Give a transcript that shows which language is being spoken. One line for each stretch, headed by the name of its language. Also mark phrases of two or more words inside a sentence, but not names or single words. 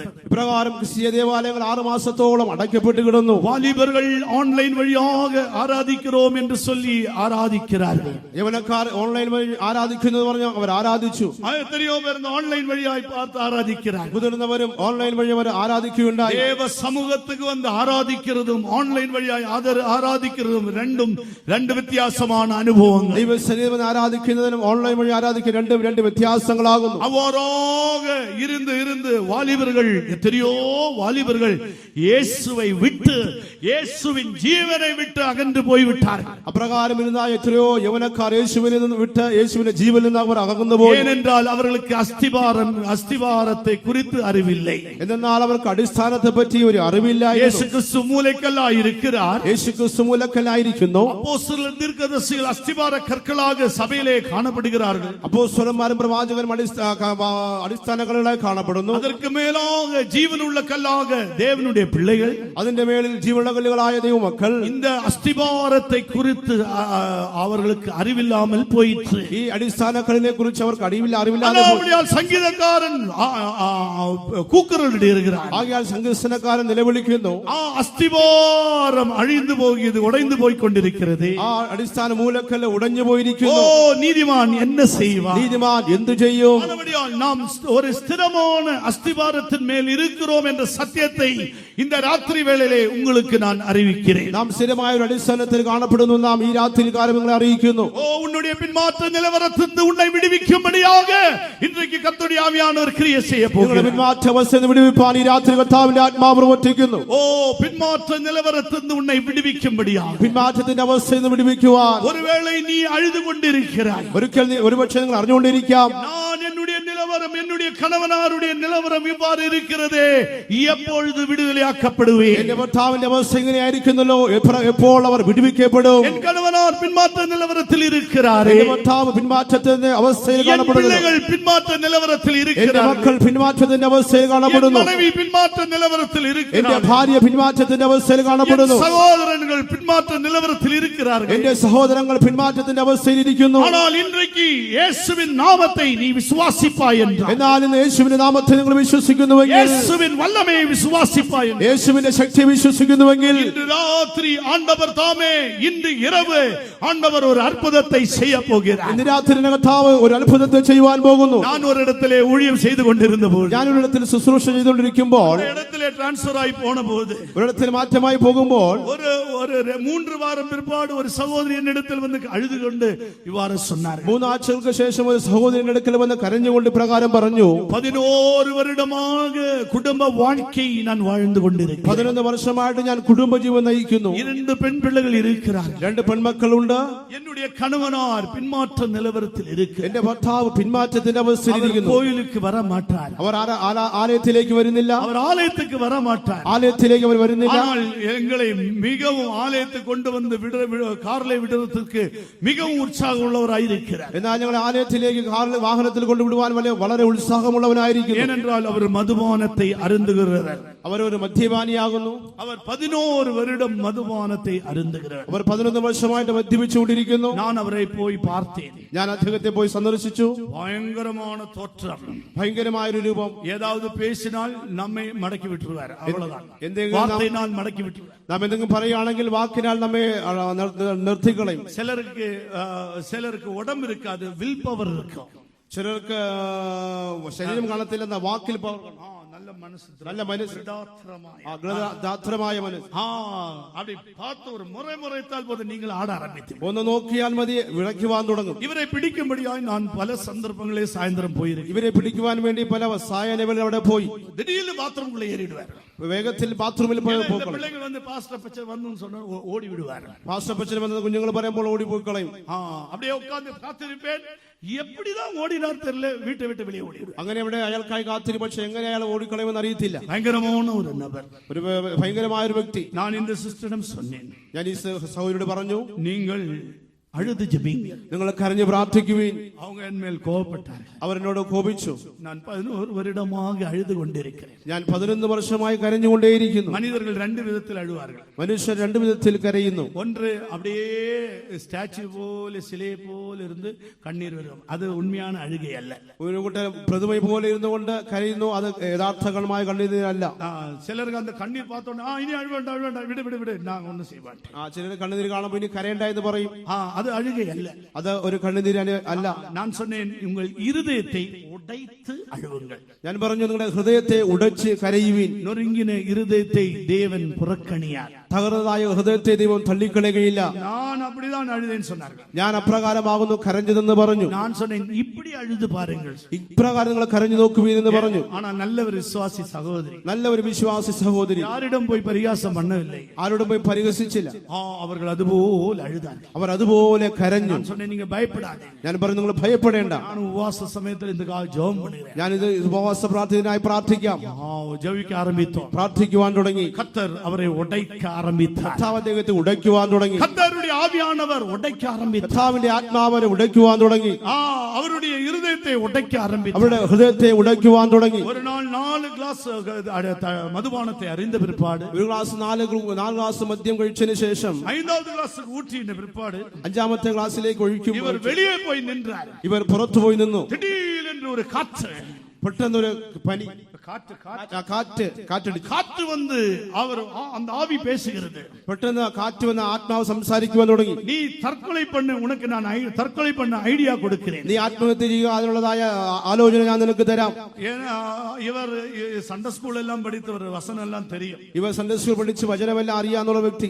Malayalam: ഇപ്രകാരം ക്രിസ്തീയ ദേവാലയങ്ങൾ 6 മാസത്തോളം അടയ്ക്കപ്പെട്ട് കിടന്നു.
Tamil: வாலிபர்கள் ஆன்லைன் வழியாக ஆராதிக்கிறோம் என்று சொல்லி ஆராதிக்கிறார்கள்.
Malayalam: യവനക്കാർ ഓൺലൈൻ വഴി ആരാധിക്കുന്നത് പറഞ്ഞാൽ അവർ ആരാധിച്ചു.
Tamil: எத்தனையோ பேர் இந்த ஆன்லைன் வழியாய் பார்த்து ஆராதிக்கிறார்கள்.
Malayalam: മുതിർന്നവരും ഓൺലൈൻ വഴി അവർ ആരാധിക്കുകയുണ്ടായി.
Tamil: தேவ சமூகத்துக்கு வந்து ஆராதிக்கிறதும் ஆன்லைன் வழியாய் ஆராதிக்கிறதும் ரெண்டு வித்தியாசமான அனுபவங்கள்.
Malayalam: ദൈവസന്നിധിയിൽ ആരാധിക്കുന്നതിനും ഓൺലൈൻ വഴി ആരാധിക്കുന്ന രണ്ട് വ്യത്യാസങ്ങളാകുന്നു.
Tamil: அவ்வாறாக இருந்து வாலிபர்கள், எத்தனையோ வாலிபர்கள் இயேசுவை விட்டு, இயேசுவின் ஜீவனை விட்டு அகன்று போய்விட்டார்கள்.
Malayalam: അപ്രകാരം ഇരുന്ന എത്രയോ യവനക്കാർ യേശുവിൽ നിന്ന് വിട്ട് യേശുവിന്റെ ജീവനിൽ നിന്ന് അവർ അകന്നു പോയി.
Tamil: ஏனென்றால் அவர்களுக்கு அஸ்திவாரத்தை குறித்து அறிவில்லை.
Malayalam: എന്നാൽ അവർക്ക് അടിസ്ഥാനത്തെ പറ്റി ഒരു അറിവില്ലായിരുന്നു.
Tamil: இயேசு கிறிஸ்து மூலைக்கல்லாய் இருக்கிறார்.
Malayalam: യേശു ക്രിസ്തു മൂലക്കല്ലായിരിക്കുന്നു.
Tamil: அப்போஸ்தலர் தீர்க்கதரிசிகள் அஸ்திவார கற்களாக சபையிலே காணப்படுகிறார்கள்.
Malayalam: അപ്പോസ്തലന്മാരും പ്രവാചകരും അടിസ്ഥാന കല്ലായി കാണപ്പെടുന്നു.
Tamil: அதற்கு மேலாக ஜீவனுள்ள கல்லாக தேவனுடைய பிள்ளைகள்,
Malayalam: അതിന്റെ മേളിൽ ജീവനുള്ള കല്ലുകളായ ദൈവമക്കൾ.
Tamil: இந்த அஸ்திவாரத்தை குறித்து அவர்களுக்கு அறிவில்லாமல் போயிற்று.
Malayalam: ഈ അടിസ്ഥാന കല്ലിനെ കുറിച്ച് അവർക്ക് അറിവില്ലാതെ
Tamil: சங்கீதக்காரன் கூக்குரலிடுகிறார்.
Malayalam: ആകയാൽ സങ്കീർത്തനക്കാരൻ നിലവിളിക്കുന്നു.
Tamil: அஸ்திவாரம் அழிந்து போகிறது, உடைந்து போய் கொண்டிருக்கிறது.
Malayalam: ആ അടിസ്ഥാന മൂലക്കല്ല് ഉടഞ്ഞു ஓ, പോയിരിക്കുന്നു.
Tamil: நீதிமான் என்ன செய்வான்?
Malayalam: നീതിമാൻ എന്തു ചെയ്യും?
Tamil: நாம் ஒரு ஸ்திரமான அஸ்திவாரத்தின் மேல் இருக்கிறோம் என்ற சத்தியத்தை இந்த ராத்திரி வேளையிலே உங்களுக்கு நான் அறிவிக்கிறேன்.
Malayalam: നാം സ്ഥിരമായ ഒരു അടിസ്ഥാനത്തിൽ കാണപ്പെടുന്നു. നാം ഈ രാത്രി കാര്യങ്ങളെ അറിയിക്കുന്നു.
Tamil: ஓ, உன்னுடைய பின்மாற்ற நிலவரத்திலிருந்து உன்னை விடுவிக்கும்படியாக இன்றைக்கு கர்த்தருடைய ஆவியானவர் கிரியை செய்ய போகிறார்.
Malayalam: പിന്മാറ്റ അവസ്ഥയിൽ വിടുവിപ്പാൻ ഈ രാത്രി കർത്താവിന്റെ ആത്മാവ് പ്രവർത്തിക്കുന്നു.
Tamil: ஓ, பின்மாற்ற நிலவரத்திலிருந்து உன்னை விடுவிக்கும்படியாக.
Malayalam: പിന്മാറ്റത്തിന്റെ അവസ്ഥയിൽ നിന്ന് വിടുവിക്കുവാൻ
Tamil: ஒருவேளை நீ அழுது கொண்டிருக்கிறாய்.
Malayalam: ഒരുപക്ഷെ നിങ്ങൾ അറിഞ്ഞുകൊണ്ടിരിക്കാം,
Tamil: நான் என்னுடைய நிலவரம், என்னுடைய கணவனாருடைய நிலவரம் இவ்வாறு இருக்கிறதே, எப்பொழுது விடுதலையாக்கப்படுவேன்?
Malayalam: എന്റെ ഭർത്താവിന്റെ അവസ്ഥ ഇങ്ങനെയായിരിക്കുന്നല്ലോ, എപ്പോൾ അവർ വിടുവിക്കപ്പെടും?
Tamil: என் கணவனார் பின்மாற்ற நிலவரத்தில் இருக்கிறாரே,
Malayalam: എന്റെ ഭർത്താവ് പിന്മാറ്റത്തിന്റെ അവസ്ഥയിൽ
Tamil: என்
Malayalam: കാണപ്പെടുന്നു.
Tamil: பிள்ளைகள் பின்மாற்ற நிலவரத்தில்
Malayalam: എന്റെ
Tamil: இருக்கிறார்கள்,
Malayalam: മക്കൾ പിന്മാറ്റത്തിന്റെ അവസ്ഥയിൽ
Tamil: என்
Malayalam: കാണപ്പെടുന്നു.
Tamil: மனைவி பின்மாற்ற நிலவரத்தில்
Malayalam: എന്റെ
Tamil: இருக்கிறார்கள்,
Malayalam: ഭാര്യ പിന്മാറ്റത്തിന്റെ അവസ്ഥയിൽ
Tamil: என்
Malayalam: കാണപ്പെടുന്നു.
Tamil: சகோதரர்கள் பின்மாற்ற நிலவரத்தில் இருக்கிறார்கள்.
Malayalam: എന്റെ സഹോദരങ്ങൾ പിന്മാറ്റത്തിന്റെ അവസ്ഥയിൽ ഇരിക്കുന്നു.
Tamil: ஆனால் இன்றைக்கு இயேசுவின் நாமத்தை நீ விசுவாசிப்பாயாக, என்றார்.
Malayalam: എന്നാൽ ഇന്ന് യേശുവിന്റെ നാമത്തിൽ നിങ്ങൾ വിശ്വസിക്കുന്നുവെങ്കിൽ,
Tamil: இயேசுவின் வல்லமையை விசுவாசிப்பாய் என்றார்.
Malayalam: യേശുവിന്റെ ശക്തിയെ വിശ്വസിക്കുന്നുവെങ്കിൽ,
Tamil: இன்று ராத்திரி ஆண்டவர் தாமே, இன்று இரவு ஆண்டவர் ஒரு அற்புதத்தை செய்ய போகிறார்.
Malayalam: ഇന്ന് രാത്രി കർത്താവ് ഒരു അത്ഭുതത്തെ ചെയ്യുവാൻ പോകുന്നു.
Tamil: நான் ஒரு இடத்திலே ஊழியம் செய்து கொண்டிருந்த போது,
Malayalam: ഞാൻ ഒരിടത്തിൽ ശുശ്രൂഷ ചെയ്തുകൊണ്ടിരിക്കുമ്പോൾ,
Tamil: ஒரு இடத்திலே டிரான்ஸ்பர் ஆகி போன போது,
Malayalam: ഒരിടത്തിൽ മാറ്റമായി പോകുമ്പോൾ,
Tamil: ஒரு 3 வாரம் பிற்பாடு ஒரு சகோதரி என்னிடத்தில் வந்து அழுது கொண்டு இவ்வாறு சொன்னார்.
Malayalam: 3 ആഴ്ചകൾക്ക് ശേഷം ഒരു സഹോദരന്റെ അടുക്കൽ വന്ന് കരഞ്ഞുകൊണ്ട് പ്രകാരം പറഞ്ഞു,
Tamil: 11 வருடமாக குடும்ப வாழ்க்கை நான் வாழ்ந்து கொண்டிருக்கிறேன்.
Malayalam: 11 വർഷമായിട്ട് ഞാൻ കുടുംബജീവൻ നയിക്കുന്നു.
Tamil: 2 பெண் பிள்ளைகள் இருக்கிறார்கள்.
Malayalam: 2 പെൺമക്കളുണ്ട്.
Tamil: என்னுடைய கணவனார் பின்மாற்ற நிலவரத்தில் இருக்கிறார்.
Malayalam: എന്റെ ഭർത്താവ് പിന്മാറ്റത്തിന്റെ അവസ്ഥയിലിരിക്കുന്നു.
Tamil: கோயிலுக்கு வர மாட்டார்.
Malayalam: അവർ ആലയത്തിലേക്ക് വരുന്നില്ല.
Tamil: அவர் ஆலயத்துக்கு வர மாட்டார்.
Malayalam: ആലയത്തിലേക്ക് അവർ വരുന്നില്ല.
Tamil: ஆனால் எங்களை மிகவும் ஆலயத்துக்கு கொண்டு வந்து கார்ல விடுறதுக்கு மிகவும் உற்சாகம் உள்ளவராயிருக்கிறார்.
Malayalam: എന്നാൽ ഞങ്ങൾ ആലയത്തിലേക്ക് വാഹനത്തിൽ കൊണ്ടുവിടുവാൻ വളരെ ഉത്സാഹമുള്ളവനായിരിക്കുന്നു.
Tamil: ஏனென்றால் அவர் மதுபானத்தை அருந்துகிறார்.
Malayalam: അവർ ഒരു മദ്യപാനിയാകുന്നു.
Tamil: அவர் 11 வருடம் மதுபானத்தை அருந்துகிறார்.
Malayalam: അവർ 11 വർഷമായിട്ട് മദ്യപിച്ചുകൊണ്ടിരിക്കുന്നു.
Tamil: நான் அவரை போய் பார்த்தேன்.
Malayalam: ഞാൻ അദ്ദേഹത്തെ പോയി സന്ദർശിച്ചു.
Tamil: பயங்கரமான தோற்றம்,
Malayalam: ഭയങ്കരമായൊരു രൂപം.
Tamil: ஏதாவது பேசினால் நம்மை மடக்கி விட்டுருவார். அவ்வளவுதான்.
Malayalam: എന്തെങ്കിലും
Tamil: வார்த்தையினால் மடக்கி விட்டுருவார்.
Malayalam: നാം എന്തെങ്കിലും പറയുകയാണെങ്കിൽ വാക്കിനാൽ നമ്മെ നിർത്തിക്കളയും.
Tamil: சிலருக்கு உடம்பு இருக்காது,
English: will power
Tamil: இருக்கும்.
Malayalam: ചിലർക്ക് ശരീരം കാണത്തില്ലെന്ന വാക്കിൽ
Tamil: நல்ல மனசு,
Malayalam: നല്ല മനസ്സ്, ദാത്രമായ മനസ്സ്.
Tamil: அப்படி பார்த்து ஒரு முறைத்தால் போது நீங்கள் ஆட ஆரம்பித்து
Malayalam: ഒന്ന് നോക്കിയാൽ മതി, വിളയ്ക്കുവാൻ തുടങ്ങും.
Tamil: இவரை பிடிக்கும்படியாய் நான் பல சந்தர்ப்பங்களே சாயந்தரம் போயிருக்கேன்.
Malayalam: ഇവരെ പിടിക്കുവാൻ വേണ്ടി പല സായനകളിൽ അവിടെ പോയി
Tamil: திடீர்னு பாத்ரூம்குள்ள ஏறிடுவார்.
Malayalam: വേഗത്തിൽ ബാത്റൂമിൽ പോയി പോകണം.
Tamil: பிள்ளைகள் வந்து பாஸ்டர் பச்சை வந்து சொன்னா ஓடி விடுவார்.
Malayalam: പാസ്റ്റർ പച്ചൻ വന്നത് കുഞ്ഞുങ്ങൾ പറയുമ്പോൾ ഓടി പോയി കളയും.
Tamil: அப்படியே உட்கார்ந்து காத்திருப்பேன். எப்படிதான் ஓடினார் தெரியல, வீட்டை விட்டு வெளியே ஓடிடுவார்.
Malayalam: അങ്ങനെ ഇവിടെ അയാൾക്കായി കാത്തിരി, പക്ഷെ എങ്ങനെ അയാൾ ഓടിക്കളയുമെന്ന് അറിയത്തില്ല.
Tamil: பயங்கரமான ஒரு நபர்,
Malayalam: ഒരു ഭയങ്കരമായ ഒരു വ്യക്തി.
Tamil: நான் இந்த சிஸ்டரிடம் சொன்னேன்,
Malayalam: ഞാൻ ഈ സഹോദരിയോട് പറഞ്ഞു,
Tamil: நீங்கள் அழுது ஜெபிங்க,
Malayalam: നിങ്ങൾ കരഞ്ഞു പ്രാർത്ഥിക്കുവീൻ.
Tamil: அவங்க என் மேல் கோபப்பட்டார்.
Malayalam: അവരെന്നോട് കോപിച്ചു.
Tamil: நான் 11 வருடமாக அழுது கொண்டிருக்கிறேன்.
Malayalam: ഞാൻ 11 വർഷമായി കരഞ്ഞുകൊണ്ടേയിരിക്കുന്നു.
Tamil: மனிதர்கள் 2 விதத்தில் அழுவார்கள்.
Malayalam: മനുഷ്യർ 2 വിധത്തിൽ കരയുന്നു.
Tamil: ஒன்று அப்படியே ஸ்டாச்சு போல சிலை போல இருந்து கண்ணீர் வரும், அது உண்மையான அழுகை அல்ல.
Malayalam: ഒരു കൂട്ടം പ്രതിമ പോലെ ഇരുന്നുകൊണ്ട് കരയുന്നു, അത് യഥാർത്ഥമായ കണ്ണീരല്ല.
Tamil: சிலருக்கு அந்த கண்ணீர் பார்த்தோன்னா இனி அழுவேண்டாம், விடு நான் ஒன்னும் செய்ய மாட்டேன்.
Malayalam: ചിലർ കണ്ണുനീര് കാണുമ്പോൾ ഇനി കരയണ്ട എന്ന് പറയും.
Tamil: அது அழுகை அல்ல,
Malayalam: അത് ഒരു കണ്ണുനീര് അല്ല.
Tamil: நான் சொன்னேன், உங்கள் இருதயத்தை உடைத்து அழுவுங்கள்.
Malayalam: ഞാൻ പറഞ്ഞു, നിങ്ങളുടെ ഹൃദയത്തെ ഉടച്ച് കരയുവീൻ.
Tamil: நொறுங்கின இருதயத்தை தேவன் புறக்கணியார்.
Malayalam: തകർന്നതായ ഹൃദയത്തെ ദൈവം തള്ളിക്കളയുകയില്ല.
Tamil: நான் அப்படிதான் அழுதேன்னு சொன்னார்கள்.
Malayalam: ഞാൻ അപ്രകാരമാകുന്നു കരഞ്ഞതെന്ന് പറഞ്ഞു.
Tamil: நான் சொன்னேன், இப்படி அழுது பாருங்கள்,
Malayalam: ഇപ്രകാരം നിങ്ങൾ കരഞ്ഞു നോക്കുവീൻ എന്ന് പറഞ്ഞു.
Tamil: ஆனா நல்ல ஒரு விசுவாசி சகோதரி,
Malayalam: നല്ല ഒരു വിശ്വാസി സഹോദരി
Tamil: யாரிடம் போய் பரிகாசம் பண்ணவில்லை,
Malayalam: ആരോടും പോയി പരിഹസിച്ചില്ല.
Tamil: அவர்கள் அதுபோல் அழுதார்கள்.
Malayalam: അവർ അതുപോലെ കരഞ്ഞു.
Tamil: நான் சொன்னேன், நீங்க பயப்படாதீங்க.
Malayalam: ഞാൻ പറഞ്ഞു, നിങ്ങൾ ഭയപ്പെടേണ്ട.
Tamil: நான் உபவாச சமயத்தில் இந்த ஜெபம் பண்ணுகிறேன்.
Malayalam: ഞാനിത് ഉപവാസ പ്രാർത്ഥനയായി പ്രാർത്ഥിക്കാം.
Tamil: ஜெபிக்க ஆரம்பித்தோம்.
Malayalam: പ്രാർത്ഥിക്കുവാൻ തുടങ്ങി.
Tamil: கர்த்தர் அவரை உடைக்க ஆரம்பித்தார்.
Malayalam: കർത്താവ് അദ്ദേഹത്തെ ഉടയ്ക്കുവാൻ തുടങ്ങി.
Tamil: கர்த்தருடைய ஆவியானவர் உடைக்க ஆரம்பித்தார்.
Malayalam: കർത്താവിന്റെ ആത്മാവിനെ ഉടയ്ക്കുവാൻ തുടങ്ങി.
Tamil: அவருடைய இருதயத்தை உடைக்க ஆரம்பித்தார்.
Malayalam: അവരുടെ ഹൃദയത്തെ ഉടയ്ക്കുവാൻ തുടങ്ങി.
Tamil: ஒரு நாள் 4 கிளாஸ் மதுபானத்தை அறிந்த பிற்பாடு,
Malayalam: ഒരു ഗ്ലാസ് 4 ഗ്ലാസ് മദ്യം കഴിച്ചതിന് ശേഷം
Tamil: 5வது கிளாஸுக்கு ஊற்றின பிற்பாடு
Malayalam: 5ാമത്തെ ഗ്ലാസ്സിലേക്ക് ഒഴിക്കുമ്പോൾ
Tamil: இவர் வெளியே போய் நின்றார்.
Malayalam: ഇവർ പുറത്തു പോയി നിന്നു.
Tamil: திடீரென்று ஒரு காற்று,
Malayalam: പെട്ടെന്നൊരു പനി,
Tamil: காற்று வந்து அவர் அந்த ஆவி பேசுகிறது.
Malayalam: പെട്ടെന്ന് കാറ്റ് വന്ന് ആത്മാവ് സംസാരിക്കുവാൻ തുടങ്ങി.
Tamil: நீ தற்கொலை பண்ண, உனக்கு நான் தற்கொலை பண்ண ஐடியா கொடுக்கிறேன்.
Malayalam: നീ ആത്മഹത്യ ചെയ്യുക, അതിനുള്ളതായ ആലോചന ഞാൻ നിനക്ക് തരാം.
Tamil: இவர்
English: Sunday school
Tamil: எல்லாம் படித்தவர், வசனம் எல்லாம் தெரியும்.
Malayalam: ഇവർ
English: Sunday school
Malayalam: പഠിച്ച് വചനമെല്ലാം അറിയാന്നുള്ള വ്യക്തി.